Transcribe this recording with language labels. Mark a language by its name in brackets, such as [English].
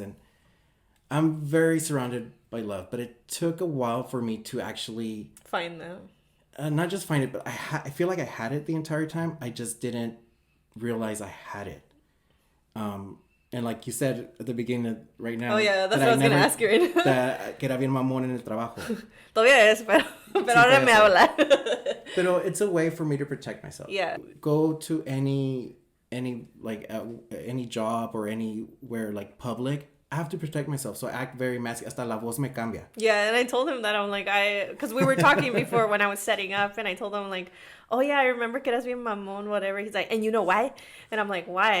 [English] And I'm very surrounded by love. But it took a while for me to actually... find that. Not just find it, but I feel like I had it the entire time. I just didn't realize I had it. And like you said at the beginning, right now... Oh, yeah, that's what I was going to ask you right now. [Spanish] That que era bien mamón en el trabajo. Todavía es, pero ahora me habla. [English] Pero it's a way for me to protect myself. Yeah. Go to any any job or anywhere like public, I have to protect myself. So I act very masculine. [Spanish] Hasta la voz me cambia. [English] Yeah, and I told him that I'm like, because we were talking before when I was setting up, and I told him like, oh yeah, I remember [Spanish] que eras bien mamón, [English] whatever. He's like, and you know why? And I'm like, why?